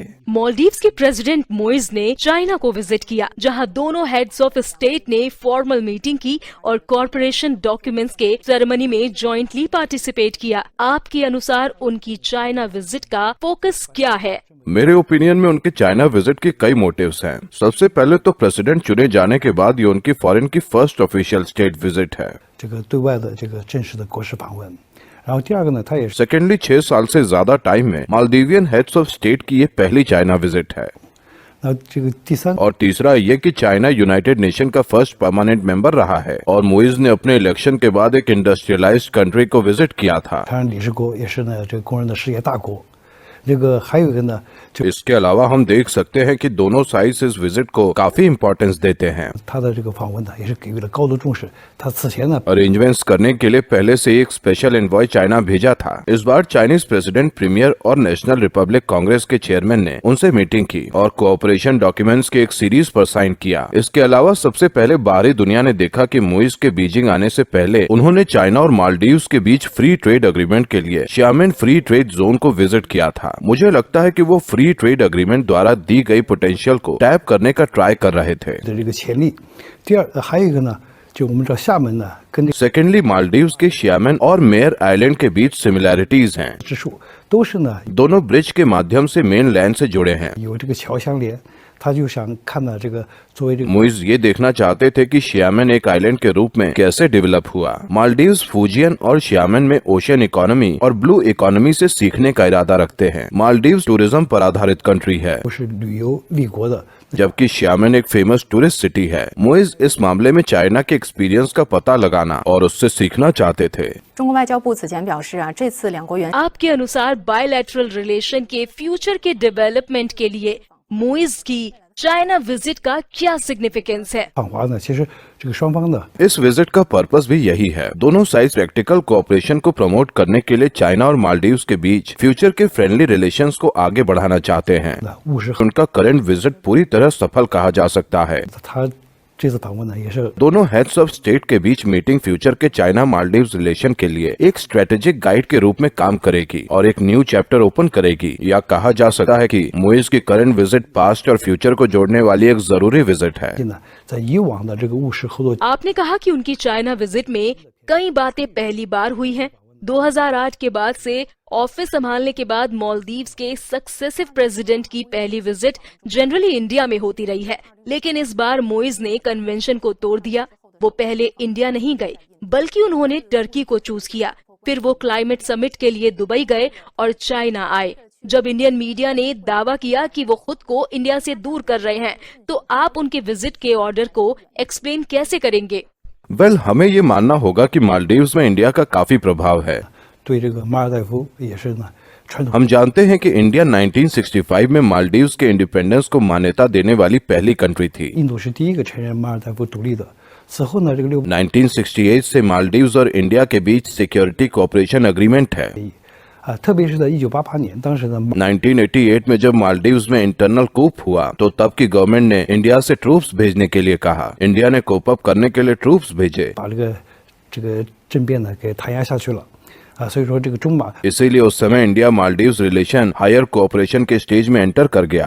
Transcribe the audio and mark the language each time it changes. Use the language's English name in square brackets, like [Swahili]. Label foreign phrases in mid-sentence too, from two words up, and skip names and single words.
[Hindi] मालदीव्स के प्रेसिडेंट मुइज ने चाइना को विजिट किया, जहां दोनों [English] heads of state [Hindi] ने [English] formal meeting [Hindi] की और [English] corporation documents [Hindi] के सेरेमनी में [English] jointly participate [Hindi] किया। आपके अनुसार उनकी चाइना विजिट का फोकस क्या है? मेरे ओपिनियन में उनके चाइना विजिट के कई मोटिव्स हैं। सबसे पहले तो प्रेसिडेंट चुने जाने के बाद ये उनकी फॉरेन की [English] first official state visit [Hindi] है। [Chinese] 这个对外的这个正式的国事访问。然后第二个呢，他也是 [Hindi] सेकेंडली 6 साल से ज्यादा टाइम में [English] Maldivian heads of state [Hindi] की ये पहली चाइना विजिट है। [Chinese] 那这个第三 [Hindi] और तीसरा ये कि चाइना यूनाइटेड नेशन का [English] first permanent member [Hindi] रहा है और मुइज ने अपने इलेक्शन के बाद एक [English] industrialized country [Hindi] को विजिट किया था। [Chinese] 台湾理事国也是呢这个工人的事业大国。这个还有一个呢，就 [Hindi] इसके अलावा हम देख सकते हैं कि दोनों साइड्स इस विजिट को काफी इम्पोर्टेंस देते हैं। [Chinese] 他的这个访问呢也是给予了高度重视。他此前呢 [Hindi] अरेंजमेंट्स करने के लिए पहले से एक [English] special envoy [Hindi] चाइना भेजा था। इस बार [English] Chinese president, premier [Hindi] और नेशनल रिपब्लिक कांग्रेस के चेयरमैन ने उनसे मीटिंग की और [English] cooperation documents [Hindi] के एक सीरीज पर साइन किया। इसके अलावा सबसे पहले बाहरी दुनिया ने देखा कि मुइज के बीजिंग आने से पहले उन्होंने चाइना और मालदीव्स के बीच [English] free trade agreement [Hindi] के लिए शियामेन फ्री ट्रेड जोन को विजिट किया था। मुझे लगता है कि वो [English] free trade agreement [Hindi] द्वारा दी गई पोटेंशियल को टैप करने का ट्राई कर रहे थे। [Chinese] 的这个潜力。第二还有一个呢，就我们知道厦门呢跟这个 [Hindi] सेकेंडली मालदीव्स के शियामेन और मेयर आइलैंड के बीच सिमिलैरिटीज हैं। [Chinese] 之处都是呢 [Hindi] दोनों ब्रिज के माध्यम से [English] main land [Hindi] से जुड़े हैं। [Chinese] 有这个桥相连。他就想看到这个作为这个 [Hindi] मुइज ये देखना चाहते थे कि शियामेन एक आइलैंड के रूप में कैसे डेवलप हुआ। मालदीव्स, फुजियन और शियामेन में [English] ocean economy [Hindi] और [English] blue economy [Hindi] से सीखने का इरादा रखते हैं। मालदीव्स टूरिज्म पर आधारित कंट्री है [Chinese] 不是旅游立国的。 [Hindi] जबकि शियामेन एक [English] famous tourist city [Hindi] है। मुइज इस मामले में चाइना के एक्सपीरियंस का पता लगाना और उससे सीखना चाहते थे। [Chinese] 中国外交部此前表示啊，这次两国元 [Hindi] आपके अनुसार [English] bilateral relation [Hindi] के फ्यूचर के डेवलपमेंट के लिए मुइज की चाइना विजिट का क्या सिग्निफिकेंस है? [Chinese] 访华呢，其实这个双方的 [Hindi] इस विजिट का पर्पस भी यही है। दोनों साइड [English] practical cooperation [Hindi] को प्रमोट करने के लिए चाइना और मालदीव्स के बीच फ्यूचर के [English] friendly relations [Hindi] को आगे बढ़ाना चाहते हैं। [Chinese] 务实。 [Hindi] उनका [English] current visit [Hindi] पूरी तरह सफल कहा जा सकता है। [Chinese] 他这次访问呢也是 [Hindi] दोनों [English] heads of state [Hindi] के बीच [English] meeting future [Hindi] के चाइना मालदीव्स रिलेशन के लिए एक [English] strategic guide [Hindi] के रूप में काम करेगी और एक [English] new chapter open [Hindi] करेगी। या कहा जा सकता है कि मुइज की [English] current visit past [Hindi] और फ्यूचर को जोड़ने वाली एक जरूरी विजिट है। [Chinese] 呢在以往的这个务实合作 [Hindi] आपने कहा कि उनकी चाइना विजिट में कई बातें पहली बार हुई हैं। 2008 के बाद से ऑफिस संभालने के बाद मालदीव्स के [English] successive president [Hindi] की पहली विजिट जनरली इंडिया में होती रही है, लेकिन इस बार मुइज ने कन्वेंशन को तोड़ दिया। वो पहले इंडिया नहीं गए बल्कि उन्होंने टर्की को चूज किया। फिर वो [English] climate summit [Hindi] के लिए दुबई गए और चाइना आए। जब [English] Indian media [Hindi] ने दावा किया कि वो खुद को इंडिया से दूर कर रहे हैं, तो आप उनके विजिट के ऑर्डर को एक्सप्लेन कैसे करेंगे? वेल, हमें ये मानना होगा कि मालदीव्स में इंडिया का काफी प्रभाव है। [Chinese] 对这个马尔代夫也是呢传统。 [Hindi] हम जानते हैं कि इंडिया 1965 में मालदीव्स के इंडिपेंडेंस को मान्यता देने वाली पहली कंट्री थी। [Chinese] 印度是第一个承认马尔代夫独立的。此后呢，这个 [Hindi] 1968 से मालदीव्स और इंडिया के बीच [English] security cooperation agreement [Hindi] है। [Chinese] 特别是在1988年，当时呢 [Hindi] 1988 में जब मालदीव्स में [English] internal coup [Hindi] हुआ तो तब की गवर्नमेंट ने इंडिया से ट्रूप्स भेजने के लिए कहा। इंडिया ने [English] cope up [Hindi] करने के लिए ट्रूप्स भेजे। [Chinese] 把这个政变呢给弹压下去了。所以说这个中马 [Hindi] इसीलिए उस समय इंडिया मालदीव्स रिलेशन [English] higher cooperation [Hindi] के स्टेज में एंटर कर गया